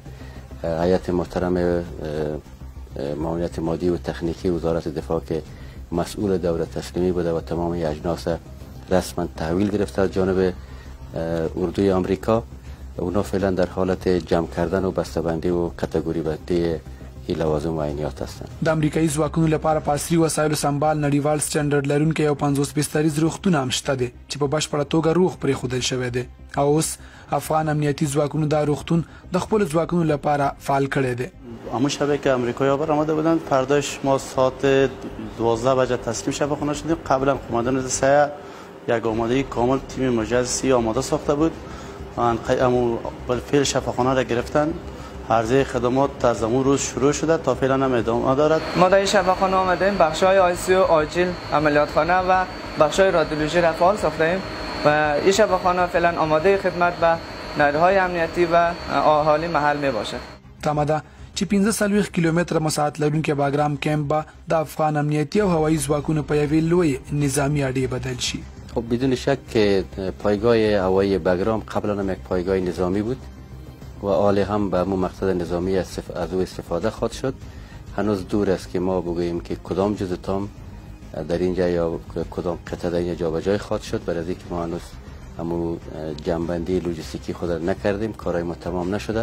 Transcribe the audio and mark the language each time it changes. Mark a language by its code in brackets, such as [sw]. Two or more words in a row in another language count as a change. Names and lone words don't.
[fa] هیئت محترم معاونت مادی و تکنیکی وزارت دفاع که مسئول دوره تسلیمی بوده و تمام اجناس رسما تحویل گرفته از جانب اردوی آمریکا. اونا فعلا در حالت جمع کردن و بسته‌بندی و کاتگوری بندی این لوازم و عینیات هستند. [ps] د امریکایي ځواکونو لپاره په عصري وسایلو سمبال نړیوال سټنډرډ لرونکی یو 50 بستریز روغتون هم شته دی چې په بشپړه توګه روغ پرېښودل شوی دی او اوس افغان امنیتي ځواکونو دا روغتون د خپلو ځواکونو لپاره فعال کړی دی. [fa] همون شبه که امریکایی‌ها برآمده بودند فرداش ما ساعت 12 بجه تسلیم شفاخانه شدیم. قبلا قماندان سایه یک آمادگی کامل تیم مجهزی آماده ساخته بود. بالفعل شفاخانه را گرفتن. عرضه خدمات از اون روز شروع شده تا فعلا هم ادامه دارد. ما در این شفاخانه آمدیم بخش‌های آی‌سی-یو آجیل عملیاتخانه و بخش‌های رادیولوژی را فعال ساختیم و این شفاخانه فعلا آماده خدمت به نیروهای امنیتی و اهالی محل می باشد. [ps] تمه ده چې 15 کیلومتره مساحت لرونکی باګرام کیمپ به د افغان امنیتي او هوایي ځواکونو په یوې لوی نظامی اډې بدل شي. [fa] خب بدون شک که پایگاه هوایی باګرام قبلا هم یک پایگاه نظامی بود و حال هم به همون مقصد نظامی از او استفاده خواهد شد. هنوز دور است که ما بگوییم که کدام جزء تام در اینجا یا کدام قطعه در اینجا جابجایی خواهد شد، برای اینکه ما هنوز همون جنبندی لوجستیکی خود را نکردیم، کارهای ما تمام نشده.